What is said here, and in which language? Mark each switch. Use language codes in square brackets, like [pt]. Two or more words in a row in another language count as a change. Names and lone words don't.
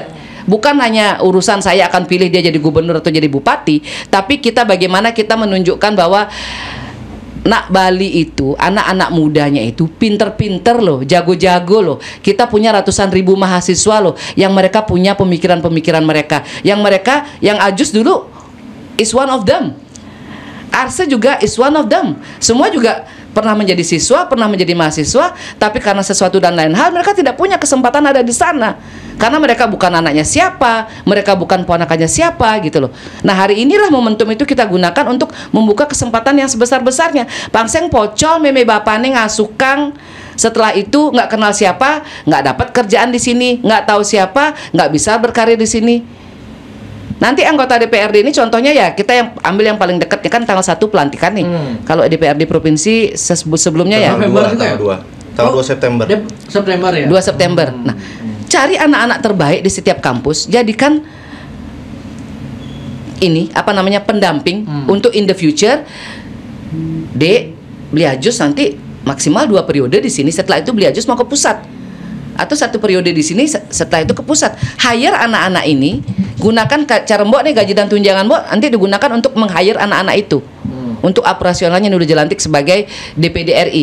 [id] Bukan hanya urusan saya akan pilih dia jadi gubernur atau jadi bupati, tapi kita bagaimana kita menunjukkan bahwa Nak Bali itu, anak-anak mudanya itu pinter-pinter loh, jago-jago loh. Kita punya ratusan ribu mahasiswa loh, yang mereka punya pemikiran-pemikiran mereka. Yang Ajus dulu [en] is one of them. [id] Arse juga [en] is one of them. [id] Semua juga pernah menjadi siswa, pernah menjadi mahasiswa, tapi karena sesuatu dan lain hal mereka tidak punya kesempatan ada di sana. Karena mereka bukan anaknya siapa, mereka bukan ponakannya siapa gitu loh. Nah hari inilah momentum itu kita gunakan untuk membuka kesempatan yang sebesar-besarnya. [ban] Pangseng pocol, meme bapane ngasukang. [id] Setelah itu nggak kenal siapa, nggak dapat kerjaan di sini, nggak tahu siapa, nggak bisa berkarir di sini. Nanti anggota DPRD ini contohnya ya kita yang ambil yang paling dekat kan tanggal 1 pelantikan nih. Kalau DPRD provinsi sebelumnya ya tanggal 2 September. September ya. 2 September. Nah, cari anak-anak terbaik di setiap kampus, jadikan ini pendamping untuk [en] in the future. [id] Beli Ajus nanti maksimal 2 periode di sini, setelah itu beli Ajus mau ke pusat. Atau 1 periode di sini, setelah itu ke pusat. Hire anak-anak ini, gunakan cara Mbok nih gaji dan tunjangan Mbok nanti digunakan untuk meng-hire anak-anak itu. Untuk operasionalnya Nurul Jelantik sebagai DPD RI.